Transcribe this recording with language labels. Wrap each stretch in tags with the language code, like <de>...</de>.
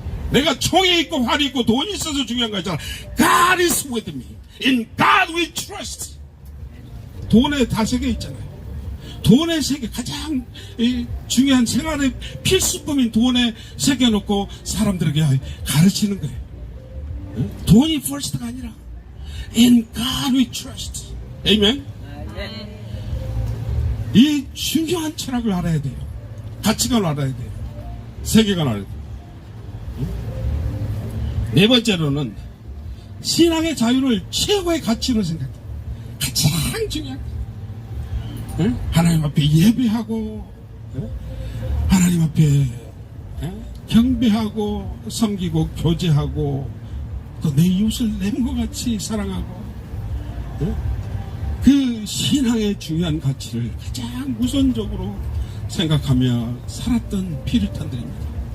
<ko>내가 총이 있고 활이 있고 돈이 있어서 중요한 거 있잖아.</ko> <en>God is with me. In God we trust.</en> <ko>돈에 다 새겨 있잖아요. 돈의 세계, 가장 중요한 생활의 필수품인 돈에 새겨놓고 사람들에게 가르치는 거예요. 돈이</ko> <en>first가</en> <ko>아니라</ko> <en>In God we trust.</en> <ko>아멘. 이 중요한 철학을 알아야 돼요. 가치관을 알아야 돼요. 세계관을 알아야 돼요. 네 번째로는 신앙의 자유를 최고의 가치로 생각해요. 가장 중요한 거예요. 하나님 앞에 예배하고 하나님 앞에 경배하고 섬기고 교제하고 또 내 이웃을 내 몸과 같이 사랑하고 그 신앙의 중요한 가치를 가장 우선적으로 생각하며 살았던 피리탄들입니다.</ko>